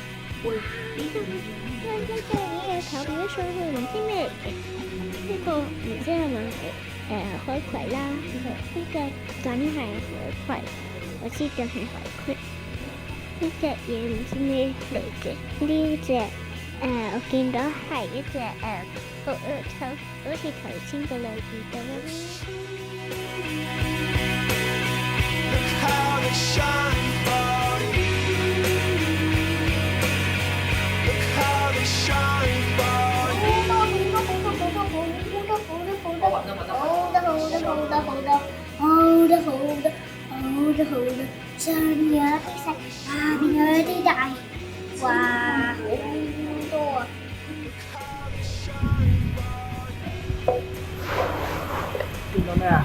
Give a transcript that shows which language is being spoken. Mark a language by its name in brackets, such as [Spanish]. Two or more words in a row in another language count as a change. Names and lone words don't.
[Cantonese] 呢隻嘢頭咗上去，唔知咩嚟嘅，呢個唔知係咪海葵啦，呢個梗係海葵，我知道係海葵。呢隻嘢唔知咩嚟嘅，呢隻我見到係一隻好似頭先嘅類似咁樣。 [English] Look how they shine for you. Look how they shine for you. [Cantonese] 好多好多，上有啲細，下邊有啲大，哇，好多啊！見到咩啊？